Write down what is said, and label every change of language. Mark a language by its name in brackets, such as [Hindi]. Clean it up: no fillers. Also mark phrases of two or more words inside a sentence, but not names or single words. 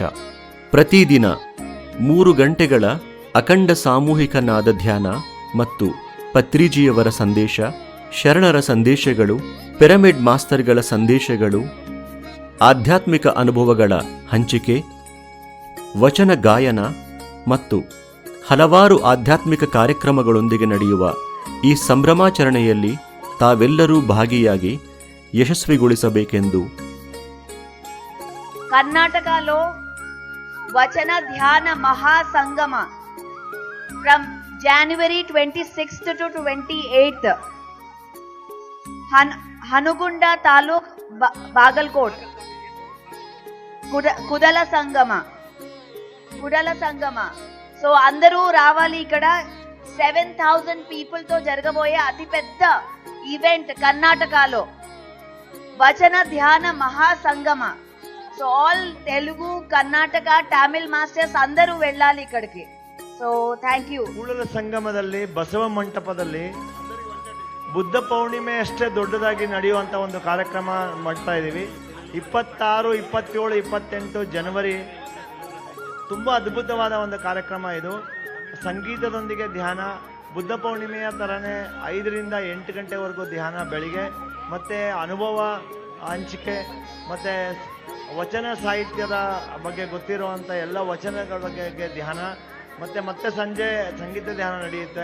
[Kannada] ಪ್ರತಿದಿನ 3 ಗಂಟೆಗಳ ಅಖಂಡ ಸಾಮೂಹಿಕ ನಾದ ಧ್ಯಾನ ಮತ್ತು ಪತ್ರಿಜಿಯವರ ಸಂದೇಶ, ಶರಣರ ಸಂದೇಶಗಳು, ಪಿರಮಿಡ್ ಮಾಸ್ತರ್ಗಳ ಸಂದೇಶಗಳು, ಆಧ್ಯಾತ್ಮಿಕ ಅನುಭವಗಳ ಹಂಚಿಕೆ, ವಚನ ಗಾಯನ ಮತ್ತು ಹಲವಾರು ಆಧ್ಯಾತ್ಮಿಕ ಕಾರ್ಯಕ್ರಮಗಳೊಂದಿಗೆ ನಡೆಯುವ ಈ ಸಂಭ್ರಮಾಚರಣೆಯಲ್ಲಿ ತಾವೆಲ್ಲರೂ ಭಾಗಿಯಾಗಿ ಯಶಸ್ವಿಗೊಳಿಸಬೇಕೆಂದು ಕರ್ನಾಟಕలో ವಚನ ಧ್ಯಾನ ಮಹಾಸಂಗಮ [English] from January 26th to 28th [Kannada] ಹನುಗುಂಡ ತಾಲೂಕ್ ಬಾಗಲ್ಕೋಟ್ కుదల సంగమ. [Telugu] సో అందరూ రావాలి. ఇక్కడ 7,000 పీపుల్ తో జరగబోయే అతిపెద్ద ఈవెంట్ కర్ణాటకలో వచన ధ్యాన మహాసంగమ. సో ఆల్ తెలుగు, కర్ణాటక, తమిళ్ ಮಾಸ್ಟರ್ಸ್ అందరూ వెళ్ళాలి ఇక్కడికి. [English] so thank you. [Kannada] ಕೂಡಲ ಸಂಗಮದಲ್ಲಿ ಬಸವ ಮಂಟಪದಲ್ಲಿ ಬುದ್ಧ ಪೌರ್ಣಿಮೆ ಅಷ್ಟೇ ದೊಡ್ಡದಾಗಿ ನಡೆಯುವಂಥ ಒಂದು ಕಾರ್ಯಕ್ರಮ ಮಾಡ್ತಾ ಇದ್ದೀವಿ. 26, 27, 28 ಜನವರಿ ತುಂಬ ಅದ್ಭುತವಾದ ಒಂದು ಕಾರ್ಯಕ್ರಮ ಇದು. ಸಂಗೀತದೊಂದಿಗೆ ಧ್ಯಾನ, ಬುದ್ಧ ಪೌರ್ಣಿಮೆಯ ಥರನೇ 5ರಿಂದ 8 ಗಂಟೆವರೆಗೂ ಧ್ಯಾನ ಬೆಳಿಗ್ಗೆ, ಮತ್ತು ಅನುಭವ ಹಂಚಿಕೆ, ಮತ್ತು ವಚನ ಸಾಹಿತ್ಯದ ಬಗ್ಗೆ ಗೊತ್ತಿರುವಂಥ ಎಲ್ಲ ವಚನಗಳ ಬಗ್ಗೆ ಧ್ಯಾನ, ಮತ್ತೆ ಸಂಜೆ ಸಂಗೀತ ಧ್ಯಾನ ನಡೆಯುತ್ತೆ.